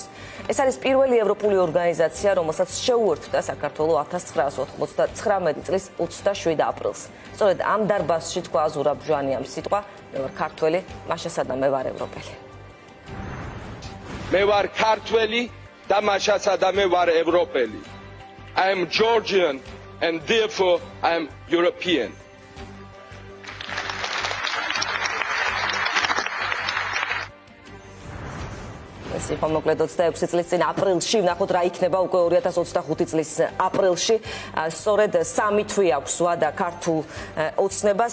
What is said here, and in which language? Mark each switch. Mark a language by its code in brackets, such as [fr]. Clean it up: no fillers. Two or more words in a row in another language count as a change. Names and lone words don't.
[ka] ეს არის პირველი ევროპული ორგანიზაცია, რომელსაც შეუერთდა საქართველო 1999 წლის 27 აპრილს. სწორედ ამ დარბაზში თქვა ზურაბ ჟვანიამ სიტყვა: მე ვარ ქართველი, მაშასადა მე ვარ ევროპელი. მე ვარ ქართველი და მაშასადა მე ვარ ევროპელი. [en] I am Georgian and therefore I am European. [ka] ეს იყო მოკლედ 26 წლის წინ აპრილში, ვნახოთ რა იქნება უკვე 2025 წლის აპრილში. სწორედ 3 თვე აქვს ვადა ქართულ ოცნებას.